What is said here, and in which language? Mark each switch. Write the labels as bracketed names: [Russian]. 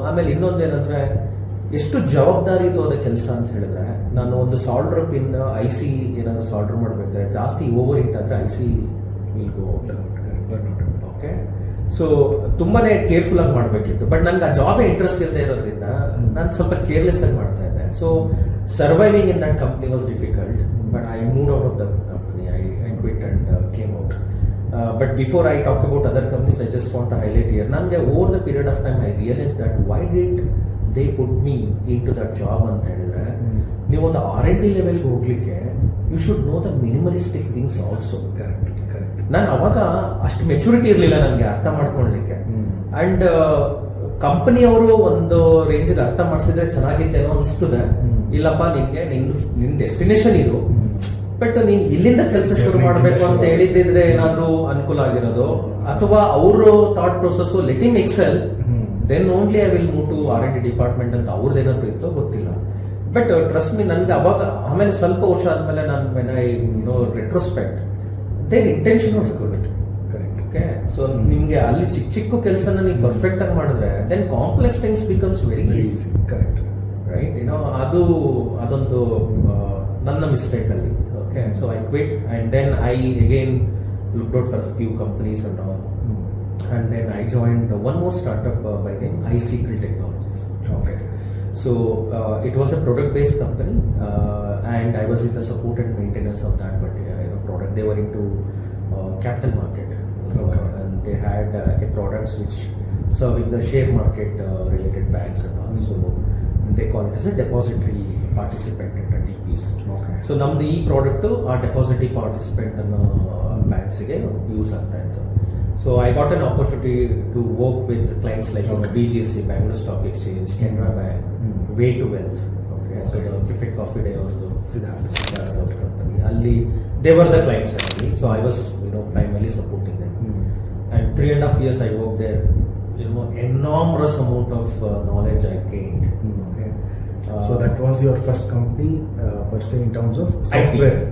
[Kannada] ಆಮೇಲೆ ಇನ್ನೊಂದು ಏನಂದ್ರೆ, ಎಷ್ಟು ಜವಾಬ್ದಾರಿ ಇದು ಅದ ಕೆಲಸ ಅಂತ ಹೇಳಿದ್ರೆ, ನಾನು ಒಂದು ಸಾಲ್ಡರ್ ಪಿನ್ IC ಏನಾದ್ರು ಸಾಲ್ಡರ್ ಮಾಡಬೇಕಾದ್ರೆ ಜಾಸ್ತಿ ಓವರ್ ಹಿಟ್ ಆದ್ರೆ IC will go okay. So ತುಂಬಾನೇ ಕೇರ್ಫುಲ್ ಆಗಿ ಮಾಡಬೇಕಿತ್ತು. ಬಟ್ ನಂಗೆ ಆ ಜಾಬೇ ಇಂಟ್ರೆಸ್ಟ್ ಇಲ್ಲದೆ ಇರೋದ್ರಿಂದ ನಾನು ಸ್ವಲ್ಪ ಕೇರ್ಲೆಸ್ ಆಗಿ ಮಾಡ್ತಾ ಇದ್ದೆ. [English] So surviving in that company was difficult. But I moved out of the company. I quit and came out. But before I talk about other companies, I just want to highlight here, [Kannada] nange [English] over the period of time I realized that why did they put me into that job [Kannada] ಅಂತ ಹೇಳಿದ್ರೆ, ನೀವು ಒಂದು R&D ಲೆವೆಲ್ಗೆ ಹೋಗ್ಲಿಕ್ಕೆ [English] You should know the minimalistic things also. [Kannada] ನಾನು ಅವಾಗ ಅಷ್ಟು maturity ಇರಲಿಲ್ಲ ನನಗೆ ಅರ್ಥ ಮಾಡ್ಕೊಳ್ಳಿಕ್ಕೆ. ಅಂಡ್ ಕಂಪನಿಯವರು ಒಂದು ರೇಂಜ್ಗೆ ಅರ್ಥ ಮಾಡಿಸಿದ್ರೆ ಚೆನ್ನಾಗಿತ್ತೇನೋ ಅನಿಸ್ತದೆ. ಇಲ್ಲಪ್ಪ, ನಿನ್ ಡೆಸ್ಟಿನೇಷನ್ ಇದು, ಬಟ್ ನೀನ್ ಇಲ್ಲಿಂದ ಕೆಲಸ ಶುರು ಮಾಡಬೇಕು ಅಂತ ಹೇಳಿದ್ರೆ ಏನಾದ್ರೂ ಅನುಕೂಲ ಆಗಿರೋದು, ಅಥವಾ ಅವರು thought process [English] let him excel, then only I will move to R&D department [Kannada] ಅಂತ ಅವ್ರದ್ದು ಏನಾದ್ರು ಇತ್ತೋ ಗೊತ್ತಿಲ್ಲ. [English] but trust me, [Kannada] ನನ್ಗೆ ಅವಾಗ ಆಮೇಲೆ ಸ್ವಲ್ಪ ವರ್ಷ ಆದ್ಮೇಲೆ ನಾನು [English] When I know retrospect, their intention was good. Okay, so [Kannada] ನಿಮ್ಗೆ ಅಲ್ಲಿ ಚಿಕ್ಕ ಕೆಲಸನ ನೀವು ಪರ್ಫೆಕ್ಟ್ ಆಗಿ ಮಾಡಿದ್ರೆ [English] Then complex things becomes very easy. [Kannada] Right, ಅದೊಂದು ನನ್ನ ಮಿಸ್ಟೇಕ್ ಅಲ್ಲಿ. [English] Okay, so I quit and then I again looked out for a few companies and all. And then I joined one more startup by name iCycle Technologies. Okay. So it was a product-based company, and I was in the support and maintenance of that particular product. They were into capital market, and they had a products which serving the share market related banks and all. So they call it as a depository participant ಅಂತ DPs. [Kannada] So ನಮ್ದು ಈ product ಆ ಡೆಪಾಸಿಟಿ participant ಅನ್ನೋ ಬ್ಯಾಂಕ್ಸ್ಗೆ use ಆಗ್ತಾ ಇತ್ತು. [English] So I got an opportunity to work with clients like BGC, Bangalore Stock Exchange, Canara Bank, Way to Wealth. Okay, so Cafe Coffee Day [Kannada] ಅವ್ರದ್ದು ಸಿದ್ಧಾರ್ಥ ಅವ್ರ company, ಅಲ್ಲಿ [English] They were the clients actually. So I was primarily supporting them. And 3.5 years I worked there. Enormous amount of knowledge I gained. So that was your first company per se in terms of software.